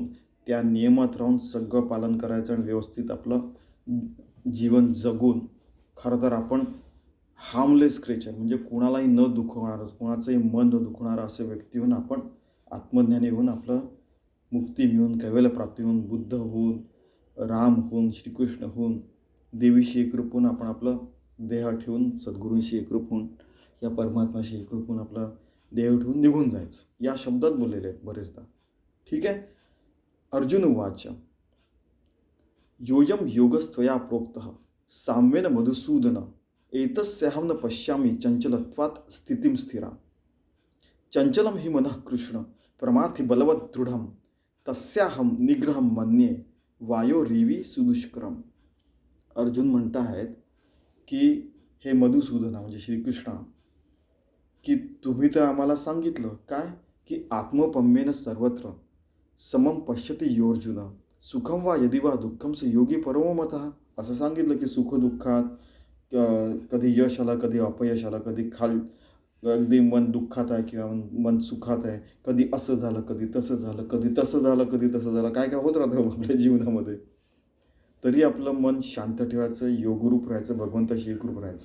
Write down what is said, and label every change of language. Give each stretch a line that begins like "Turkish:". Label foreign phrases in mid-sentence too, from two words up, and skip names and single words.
Marathi: त्या नियमात राहून सगळं पालन करायचं आणि व्यवस्थित आपलं जीवन जगून, खरं तर आपण
English: harmless creature,
Marathi: म्हणजे कोणालाही न दुखवणारं, कोणाचंही मन न दुखवणारं असे व्यक्ती होऊन आपण आत्मज्ञानी होऊन आपलं मुक्ती मिळून, कैवल्य प्राप्ती होऊन, बुद्ध होऊन, राम होऊन, श्रीकृष्ण होऊन, देवीशी एकरूप होऊन, आपण आपलं देह ठेवून सद्गुरूंशी एकरूप होऊन, या परमात्माशी एकरूप होऊन आपला देह ठेवून निघून जायचं. या शब्दात बोललेले आहेत बरेचदा. ठीक आहे.
Sanskrit: अर्जुन उवाच योयम योगस्त्वया प्रोक्तः साम्येन मधुसूदन एतस्याहं न पश्यामि चंचलत्वात् स्थितिं स्थिरा. चंचलम हि मनः कृष्ण प्रमाथि बलवत् दृढम तस्याहम निग्रहम मन्ये वायोरिवी सुदुष्करम.
Marathi: अर्जुन म्हणत आहेत की हे मधुसूदना, म्हणजे श्रीकृष्णा, की तुम्ही तर आम्हाला सांगितलं काय, की
Sanskrit: आत्मपम्येन सर्वत्र समम पश्यति योर्जुन सुखम वा यदि वा दुःखम स योगी परमो मतः.
Marathi: असं सांगितलं की सुख दुःखात कधी यश आलं, कधी अपयश आलं, कधी अगदी मन दुःखात आहे किंवा मन सुखात आहे, कधी असं झालं, कधी तसं झालं, कधी तसं झालं, कधी तसं झालं, काय काय होत राहतं आपल्या जीवनामध्ये. तरी आपलं मन शांत ठेवायचं, योगरूप राहायचं, भगवंताशी एकरूप राहायचं.